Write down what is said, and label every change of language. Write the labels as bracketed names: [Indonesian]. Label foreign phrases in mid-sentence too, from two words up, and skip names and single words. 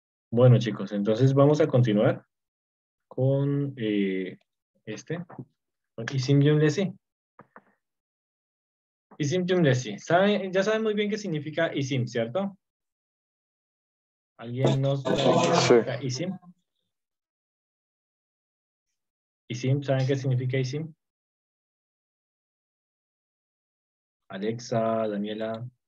[Spanish] Bueno, chicos, entonces vamos a continuar con con [Turkish] isim cümlesi. Isim cümlesi. [Spanish] Ya saben muy bien qué significa isim, ¿cierto? ¿Alguien no sabe qué Sí, significa isim? [Turkish] Isim, [Spanish] ¿saben qué significa isim? Alexa, Daniela,